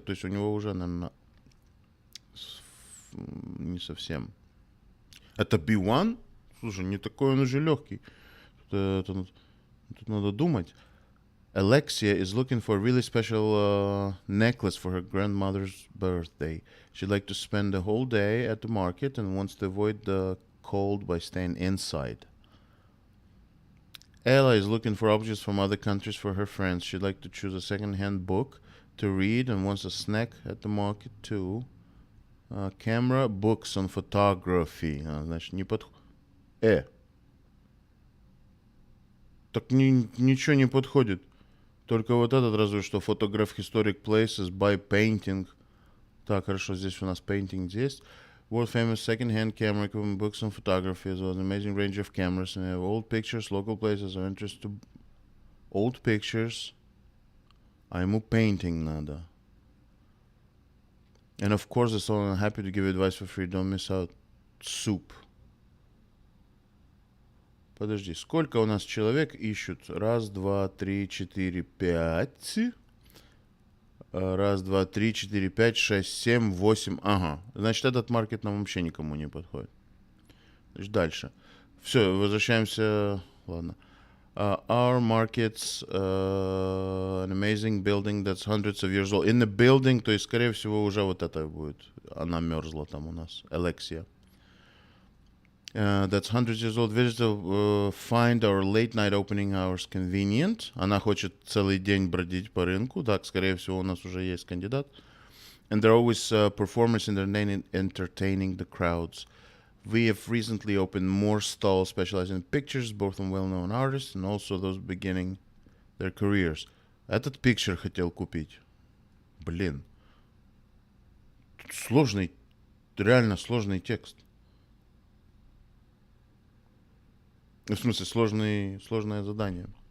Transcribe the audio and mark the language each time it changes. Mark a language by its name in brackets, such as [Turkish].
[Russian] То есть у него уже, наверное, не совсем. Это B1? Слушай, не такой он уже легкий. Тут надо думать. [English] Alexia is looking for a really special necklace for her grandmother's birthday. She'd like to spend the whole day at the market and wants to avoid the cold by staying inside. Ella is looking for objects from other countries for her friends. She'd like to choose a second-hand book to read and wants a snack at the market too. Camera, books on photography. [Russian] Значит, не подходит. Так ничего не подходит. Только вот этот разве что [English] photograph historic places, buy painting. [Russian] Так, хорошо, здесь у нас painting есть. [English] World famous second-hand camera equipment, books on photography, as well as an amazing range of cameras. And have old pictures, local places of interest to... Old pictures. [Russian] А ему painting надо. [English] And of course, the someone happy to give advice for free. Don't miss out. Soup. [Russian] Подожди, сколько у нас человек ищут? Раз, два, три, четыре, пять. Раз, два, три, четыре, пять, шесть, семь, восемь. Ага. Значит, этот маркет нам вообще никому не подходит. Значит, дальше. Все, возвращаемся. Ладно. [English] Our market's an amazing building that's hundreds of years old. In the building, [Russian] то есть, скорее всего, уже вот это будет. Она мерзла там у нас. Alexia. [English] That's hundreds years old. Visitors find our late night opening hours convenient. [Russian] Она хочет целый день бродить по рынку. Так, скорее всего, у нас уже есть кандидат. [English] And there are always performers entertaining the crowds. We have recently opened more stalls specializing in pictures, both from well-known artists and also those beginning their careers. [Russian] Этот picture хотел купить. Блин. Тут сложный, реально сложный текст. В смысле, сложное задание.